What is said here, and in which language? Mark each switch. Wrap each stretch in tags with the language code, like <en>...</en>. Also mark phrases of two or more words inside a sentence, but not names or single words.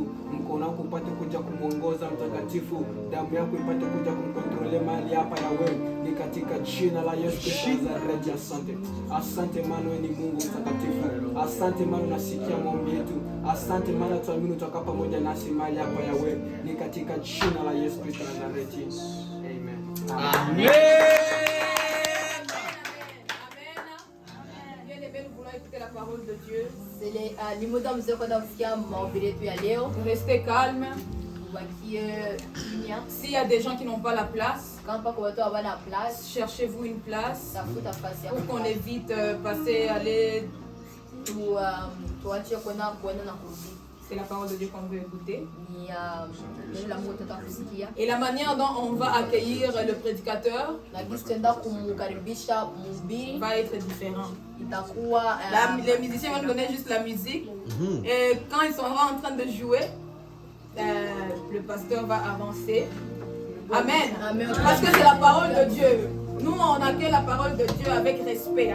<sw>Mkono wako upate kuja kumuongoza Mtakatifu. Damu yako ipate kuja kumkontrole mahali hapa ya wewe. Ni katika jina la Yesu Kristo Nazareti. Asante. Asante maana wewe ni Mungu Mtakatifu. Asante maana unasikia maombi yetu. Asante maana tuamini utakaa pamoja nasi mahali hapa ya wewe. Ni katika jina la Yesu Kristo Nazareti. Amen. Amen.</sw> <fr>Bien aimés, nous voulons écouter la parole de Dieu. C'est les</fr> <sw>muda mzee kwenda kusikia mahubiri yetu ya leo.</sw> <fr>Restez calme.</fr> <sw>Ubakie kimya.</sw> <fr>S'il y a des gens qui n'ont pas la place,</fr> <sw>Kama pako watu hawana place,</sw> <fr>cherchez-vous une place</fr> <sw>tafuta nafasi ya</sw> <fr>pour qu'on</fr> <sw>kukaa.</sw> <fr>évite passer, aller.</fr> <sw>Tuache kwenda na kurudi.</sw> <fr>C'est la parole de Dieu qu'on veut écouter.</fr> <sw>Ni neno la Mungu tutaka kusikia.</sw> <fr>Et la manière dont on va accueillir le prédicateur</fr> <sw>Na jinsi tutaenda kumkaribisha mhubiri</sw> <fr>va être différent.</fr> <sw>itakuwa</sw> <fr>Les musiciens vont nous donner juste la musique. Et quand ils seront en train de jouer, le pasteur va avancer. Amen. Amen. Parce que c'est la parole de Dieu. Nous, on accueille la parole de Dieu avec respect.</fr>